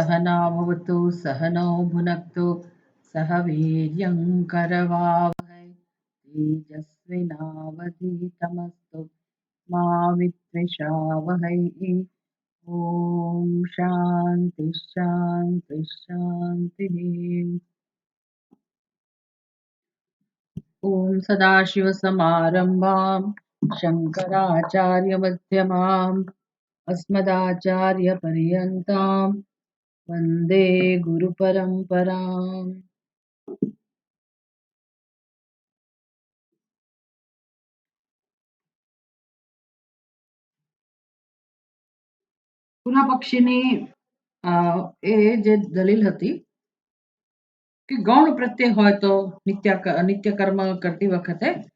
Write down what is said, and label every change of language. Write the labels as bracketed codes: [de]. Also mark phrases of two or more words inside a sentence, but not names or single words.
[sa] સહના ભવતુ સહનો ભુનક્તુ સહ વીર્યં કરવાવહૈ તેજસ્વિનાવધીતમસ્તુ મા વિદ્વિષાવહૈ. ઓમ શાંતિ શાંતિ શાંતિ. ઓમ સદાશિવસમારંભાં શંકરાચાર્યમધ્યમાम् अस्मदाचार्यपर्यन्तां वन्दे गुरुपरम्पराम्. [gu] પૂર્વ પક્ષીની એ જે દલીલ હતી કે ગૌણ પ્રત્યય હોય તો નિત્ય કર્મ કરતી વખતે